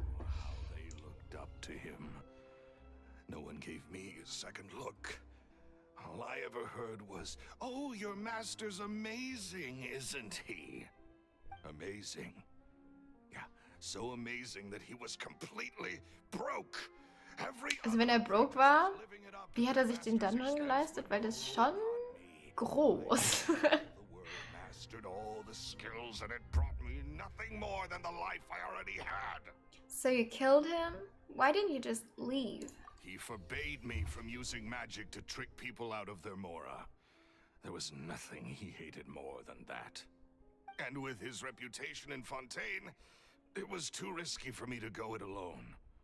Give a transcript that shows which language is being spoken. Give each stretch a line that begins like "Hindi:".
English: How they looked up to him. No one gave me a second look. All I ever heard was, "Oh, your master's amazing, isn't he?" Amazing. Yeah, so amazing that he was completely broke.
German: Also wenn er broke war, wie hat er sich den Dungeon geleistet? Weil das ist schon groß.
English: Mastered all the skills and it brought me nothing more than the life I already had. So you killed him? Why didn't you just leave? He forbade me from using magic to trick people out of their Mora. There was nothing he hated more than that. And with his reputation in Fontaine, it was too risky for me to go it alone.